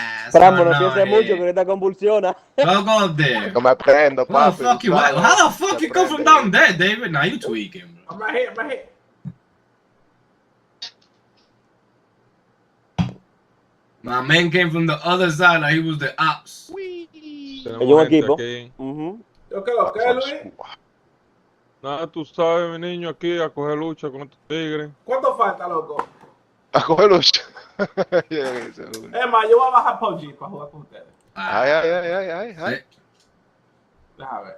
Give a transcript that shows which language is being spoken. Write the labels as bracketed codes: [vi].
[es] Tramo, no pienses mucho que ahorita convulsiona. [en] Don't go there. [es] No me prendo, [en] What the fuck you, how the fuck you come from down there, David? Nah, you tweaking, bro. I'm right here, I'm right here. My man came from the other side like he was the ops. [es] Ellos un equipo. ¿Yo qué lo que, Luis? Nada, tú sabes, mi niño, aquí a coger lucha con estos tigres. ¿Cuánto falta, loco? A coger lucha. Es más, yo voy a bajar PUBG para jugar con ustedes. Ay. Déjame ver.